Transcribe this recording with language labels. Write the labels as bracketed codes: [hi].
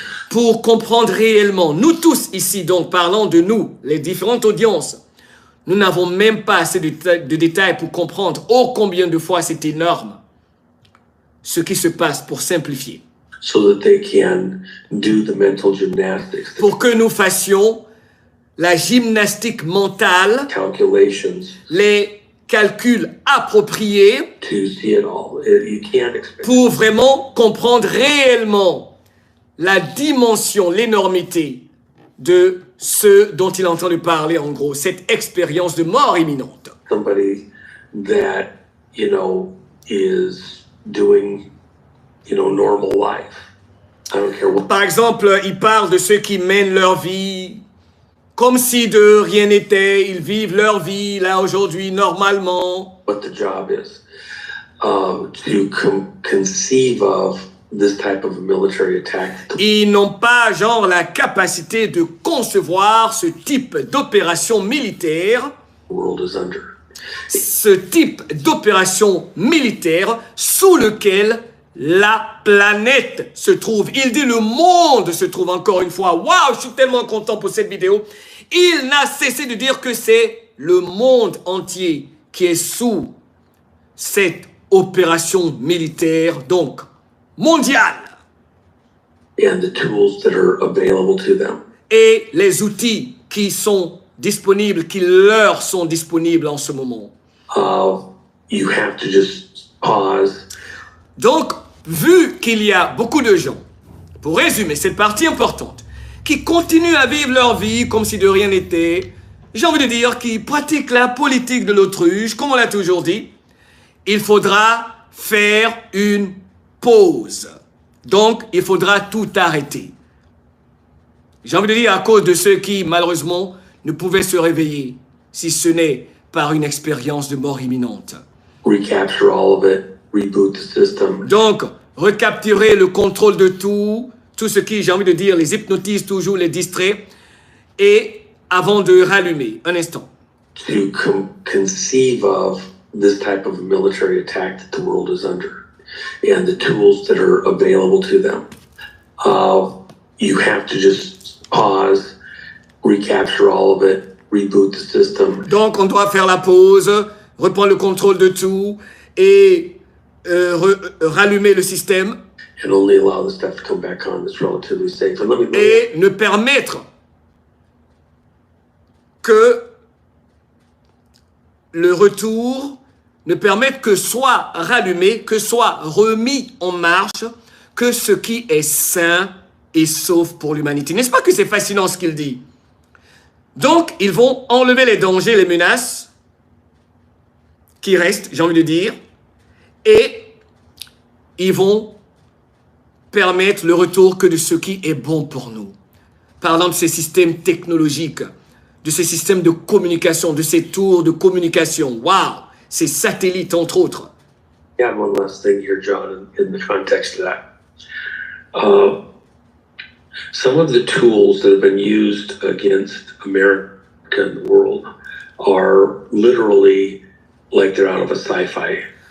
[fr] Pour comprendre réellement, nous tous ici, donc parlons de nous, les différentes audiences, nous n'avons même pas assez de détails pour comprendre ô combien de fois c'est énorme ce qui se passe pour simplifier. [en] So that they can do the mental gymnastics. [fr] Pour que nous fassions la gymnastique mentale, [en] Calculations, [fr] les calculs appropriés [en] to see it all. You can't expect. [fr] Pour vraiment comprendre réellement la dimension, l'énormité de ce dont il est en train de parler, en gros, cette expérience de mort imminente. [en] Somebody that, is doing, normal life. I don't care what. [fr] Par exemple, il parle de ceux qui mènent leur vie comme si de rien n'était. Ils vivent leur vie, là, aujourd'hui, normalement. [en] What the job is. To conceive of this type of military attack. [fr] Ils n'ont pas, genre, la capacité de concevoir ce type d'opération militaire. [en] The world is under. [fr] Ce type d'opération militaire sous lequel la planète se trouve. Il dit le monde se trouve, encore une fois. Waouh, je suis tellement content pour cette vidéo. Il n'a cessé de dire que c'est le monde entier qui est sous cette opération militaire, donc mondiale. [en] And the tools that are available to them. [fr] Et les outils qui sont disponibles, qui leur sont disponibles en ce moment. [en] You have to just pause. [fr] Donc, vu qu'il y a beaucoup de gens, pour résumer cette partie importante, qui continuent à vivre leur vie comme si de rien n'était, j'ai envie de dire qui pratiquent la politique de l'autruche, comme on l'a toujours dit, il faudra faire une pause. Donc, il faudra tout arrêter. J'ai envie de dire à cause de ceux qui, malheureusement, ne pouvaient se réveiller, si ce n'est par une expérience de mort imminente. [en] Recapture all of it, reboot the system. [fr] Donc, recapturer le contrôle de tout ce qui, j'ai envie de dire, les hypnotise toujours, les distrait, et avant de rallumer, un instant. [en] To conceive of this type of military attack that the world is under, and the tools that are available to them. You have to just pause, recapture all of it, reboot the system. [fr] Donc, on doit faire la pause, reprendre le contrôle de tout, et rallumer le système [en] and only allow the stuff to come back on that's relatively safe. And let me [fr] et ne permettre que le retour ne permette que soit rallumé, que soit remis en marche, que ce qui est sain et sauf pour l'humanité. N'est-ce pas que c'est fascinant ce qu'il dit? Donc, ils vont enlever les dangers, les menaces qui restent, j'ai envie de dire, et ils vont permettre le retour que de ce qui est bon pour nous. Parlant de ces systèmes technologiques, de ces systèmes de communication, de ces tours de communication. Waouh! Ces satellites, entre autres. [en] Yeah, one last thing here, John, in the context of that. Some of the tools that have been used against America and the world are literally like they're out of a sci-fi.